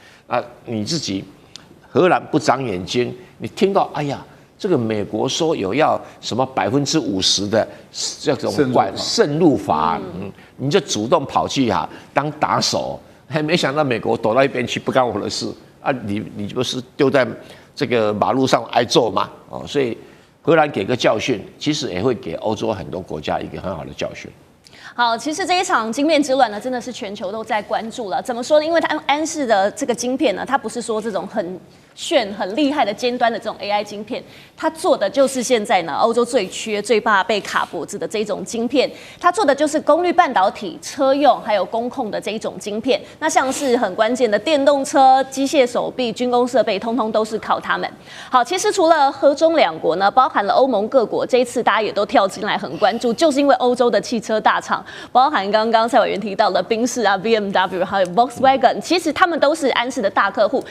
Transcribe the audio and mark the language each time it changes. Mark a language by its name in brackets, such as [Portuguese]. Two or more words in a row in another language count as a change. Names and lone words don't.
[Chinese] 啊，你自己荷蘭不長眼睛，你聽到哎呀，這個美國說有要什麼50%的這種滲入法，你就主動跑去當打手。還沒想到美國躲到一邊去，不干我的事啊！你不是丟在這個馬路上挨揍嗎？哦，所以荷蘭給個教訓，其實也會給歐洲很多國家一個很好的教訓。好，其實這一場晶片之亂呢，真的是全球都在關注了。怎麼說呢？因為它安氏的這個晶片呢，它不是說這種很厲害的尖端的這種 AI 晶片，它做的就是現在呢歐洲最缺、最怕被卡脖子的這種晶片。它做的就是功率半導體、車用還有工控的這一種晶片。那像是很關鍵的電動車、機械手臂、軍工設備，通通都是靠它們。好，其實除了荷中兩國呢，包含了歐盟各國，這一次大家也都跳進來很關注，就是因為歐洲的汽車大廠，包含剛剛蔡委員提到的賓士啊、BMW 還有 Volkswagen， 其實他們都是安氏的大客戶。